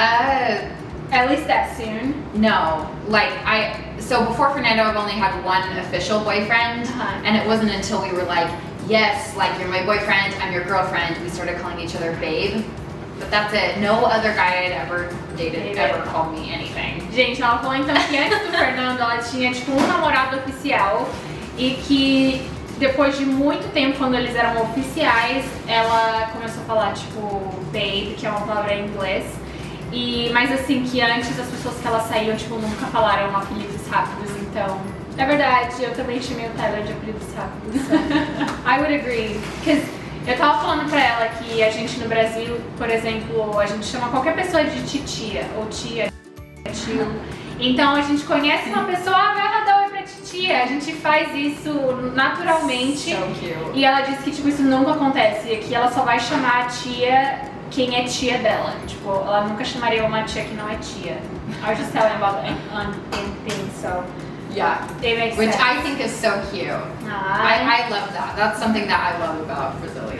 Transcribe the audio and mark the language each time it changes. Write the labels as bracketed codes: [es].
[en] At least that soon? No, like so before Fernando, I've only had one official boyfriend, and it wasn't until we were like, yes, like you're my boyfriend, I'm your girlfriend, we started calling each other babe. But that's it. No other guy I'd ever dated ever called me anything. [pt] Gente, ela falou então que antes do Fernando ela tinha tipo um namorado oficial e que depois de muito tempo, quando eles eram oficiais, ela começou a falar tipo babe, que é uma palavra em inglês. Mas assim, que antes as pessoas que elas saíam, tipo, nunca falaram apelidos rápidos, então... É verdade, eu também chamei o Tyler de apelidos rápidos, [en] so I would agree. [pt] Because eu tava falando pra ela que a gente no Brasil, por exemplo, a gente chama qualquer pessoa de titia, ou tia, tio. Então a gente conhece uma pessoa, vai lá dar oi pra titia, a gente faz isso naturalmente. [en] So cute. [pt] E ela disse que tipo, isso nunca acontece, que ela só vai chamar a tia quem é tia dela. Tipo, ela nunca chamaria uma tia que não é tia. [en] I was just telling about things, so Yeah. it makes Which sense. I think is so cute. I love that. That's something that I love about Brazilians.